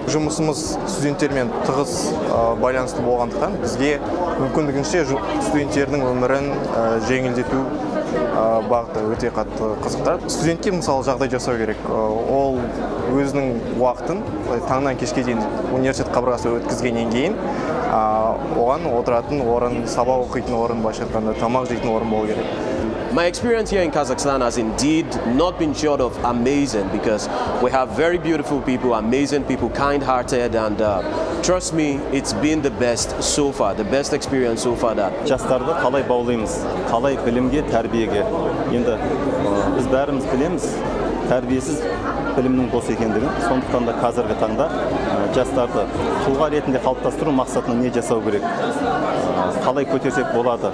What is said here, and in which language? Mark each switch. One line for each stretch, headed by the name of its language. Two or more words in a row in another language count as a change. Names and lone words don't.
Kazakh: Жұмысымыз студенттермен тығыз байланысты болғандықтан бізге мүмкіндігінше студенттердің өмірін жеңілдету бағыты өте қатты қызықтырады. Студентке мысалы жағдай жасау керек. Ол өзінің уақытын таңнан кешке дейін университет қабырғасы өткізгеннен кейін оған отыратын орын, сабақ оқитын орын, былайша айтқанда тамақ жейтін орын болу керек.
English: My experience here in Kazakhstan has indeed not been short of amazing, because we have very beautiful people, amazing people, kind-hearted, and trust me, it's been the best so far, the best experience so far.
Kazakh: Жастарды қалай баулаймыз, қалай білімге, тәрбиеге. Енді біз бәріміз білеміз, тәрбиесіз білімнің бос екендігін. Сондықтан да қазіргі таңда жастарды тұлға ретінде қалыптастыру мақсатына не жасау керек? Қалай көтерсек болады?